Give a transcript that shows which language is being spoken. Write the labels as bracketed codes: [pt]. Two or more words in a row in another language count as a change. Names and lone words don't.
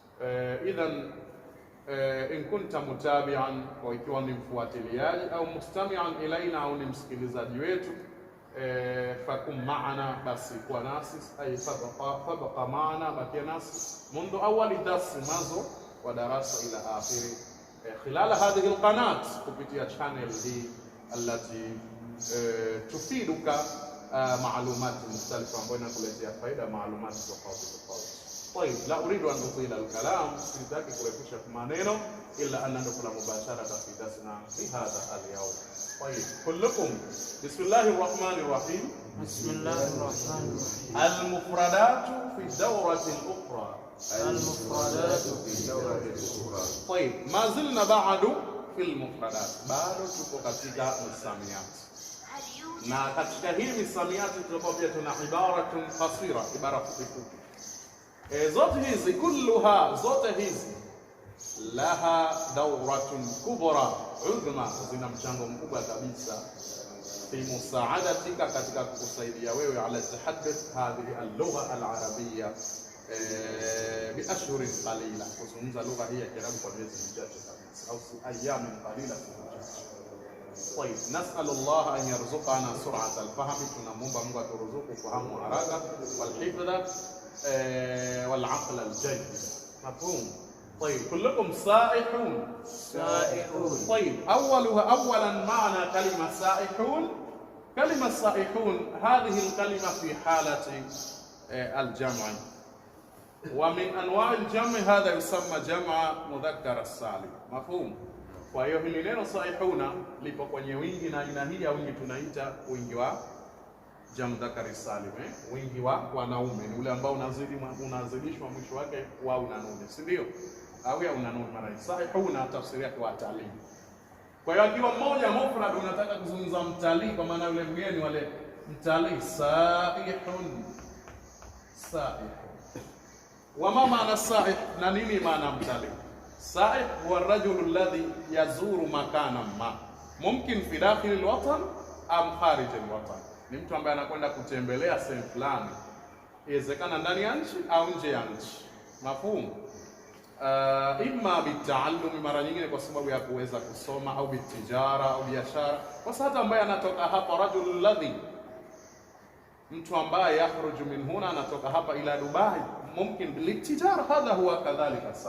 [ar] إذن إن كنت متابعا, [sw] kwa ikiwa ni mfuatiliaji, au [ar] مستمعا إلينا, [sw] au ni msikilizaji wetu, [ar] فكن معنا, [sw] basi kuwa nasi, [ar] أي فابق معنا, [sw] bakia nasi [ar] منذ أول الدرس, [sw] mwanzo wa darasa [ar] إلى آخر، خلال هذه القناة, [sw] kupitia channel hii [ar] التي تفيدك معلومات مختلفة [sw] ambayo inakuletea faida معلومات tofauti tofauti. [ar] طيب لا أريد أن أطيل الكلام، [sw] sitaki kurefusha maneno [ar] إلا أن ندخل مباشرة في درسنا في هذا اليوم. طيب كلكم بسم الله الرحمن الرحيم. بسم الله الرحمن الرحيم. المفردات في الدورة الأخرى. المفردات في الدورة الأخرى. طيب ما زلنا بعد في المفردات، [sw] bado tuko katika misamiati, na katika hii misamiati tutakuwa pia tuna [ar] عبارة قصيرة, [sw] ibara fupi fupi. Zote hizi kulluha, zote hizi [ar] لها دورة كبرى عظمى, [sw] zina mchango mkubwa kabisa [ar] في مساعدتك, [sw] katika kukusaidia wewe [ar] على تحدث هذه اللغة العربية بأشهر قليلة, [sw] kuzungumza lugha hii ya Kiarabu kwa miezi michache kabisa, au [ar] أيام قليلة. طيب نسأل الله أن يرزقنا سرعة الفهم، [sw] tunamwomba Mungu aturuzuku fahamu haraka, [ar] والحفظ والعقل الجيد. مفهوم؟ طيب كلكم سائحون. سائحون. طيب أولا معنى كلمة سائحون. كلمة سائحون هذه الكلمة في حالة الجمع، ومن أنواع الجمع هذا يسمى جمع مذكر السالم. مفهوم؟ [sw] Kwa hiyo hili neno saihuna lipo kwenye wingi, na aina hii ya wingi tunaita wingi wa [ar] جمع مذكر سالم, [sw] wingi wa wanaume, ni ule ambao unazidishwa mwisho wake wao na nuni, si ndio? Au ya una nuni. Maana saihuna tafsiri yake watalii. Kwa hiyo akiwa mmoja mufrad unataka kuzungumza mtalii, kwa maana yule mgeni, wale mtalii, saihun, saihun. Wa ma maana saih, na nini maana mtalii? [ar] سائح هو الرجل الذي يزور مكانا ما، ممكن في داخل الوطن أم خارج الوطن, [sw] ni mtu ambaye anakwenda kutembelea sehemu fulani, inawezekana ndani ya nchi au nje ya nchi. Mafhumu? [ar] إما بالتعلم, [sw] mara nyingine kwa sababu ya kuweza kusoma, au bitijara au biashara. Kwa sababu ambaye anatoka hapa, [ar] الرجل الذي, [sw] mtu ambaye [ar] يخرج من هنا, [sw] anatoka hapa ila Dubai, [ar] ممكن للتجارة، هذا هو كذلك صحيح.